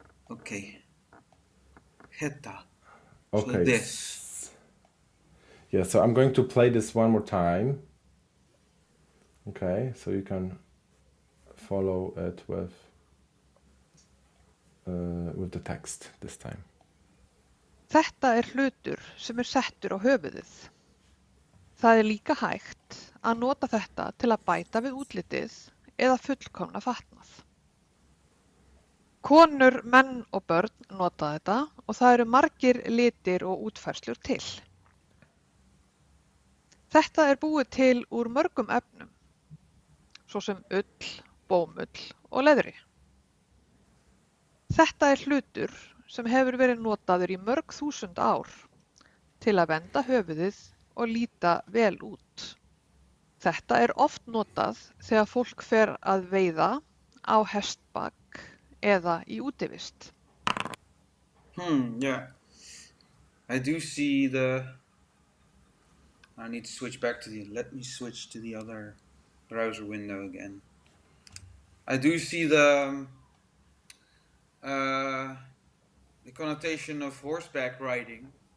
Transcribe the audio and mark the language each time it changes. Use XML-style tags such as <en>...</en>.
<en>Okay. Hetta. Okay. So this. Yeah, so I'm going to play this one more time. Okay, so you can follow it with the text this time.</en> <is>Þetta hlutur sem settur á höfuðið. Það er líka hægt að nota þetta til að bæta við útlitið eða fullkomna fatnað. Konur, menn og börn nota þetta og það eru margir litir og útfærslur til. Þetta er búið til úr mörgum efnum, svo sem ull, bómull og leðri. Þetta er hlutur sem hefur verið notaður í mörg þúsund ár til að venda höfuðið og líta vel út. Þetta er oft notað þegar fólk fer að veiða á hestbak eða í útivist.</is> <en>Yeah. I do see I need to switch back to let me switch to the other browser window again. I do see the connotation of horseback riding.</en>